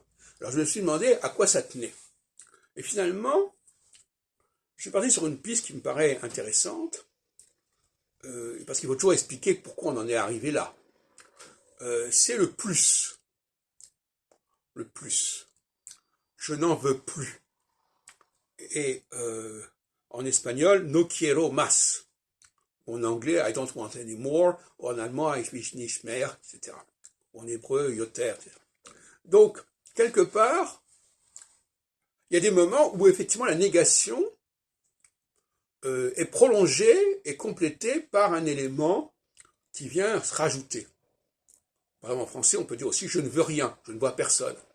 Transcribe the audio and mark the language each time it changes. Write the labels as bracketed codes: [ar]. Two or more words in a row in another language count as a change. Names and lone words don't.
[fr] Alors je me suis demandé à quoi ça tenait. Et finalement, je suis parti sur une piste qui me paraît intéressante, parce qu'il faut toujours expliquer pourquoi on en est arrivé là. C'est le plus. Le plus. Je n'en veux plus. Et en espagnol, [es] no quiero más. [fr] En anglais, [en] I don't want any more. [fr] En allemand, [de] ich will nicht mehr, [fr] etc. En hébreu, yoter, etc. Donc, quelque part, il y a des moments où effectivement la négation est prolongée et complétée par un élément qui vient se rajouter. Par exemple, en français, on peut dire aussi je ne veux rien, je ne vois personne.